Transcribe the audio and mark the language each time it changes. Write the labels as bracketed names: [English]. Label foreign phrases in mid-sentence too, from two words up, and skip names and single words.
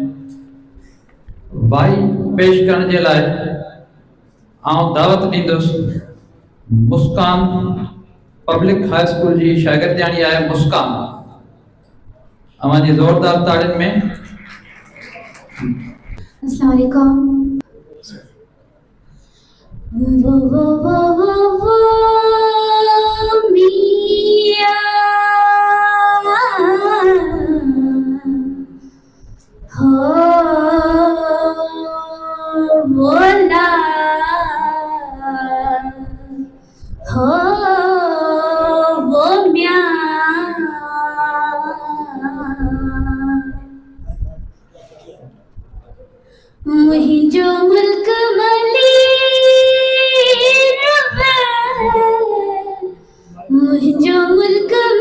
[Sindhi] भाई पेश करण जे लाइ आउं दावत ॾींदुसि मुस्कान पब्लिक हाई स्कूल जी शागिर्दियाणी आहे मुस्कान। अवांजी ज़ोरदार ताड़ियुनि में [Arabic] السلام عليكم. वो मिया हो बोला हो वो म्या [Sindhi] मुहिंजो मुल्क मलीर मुहिंजो मुल्क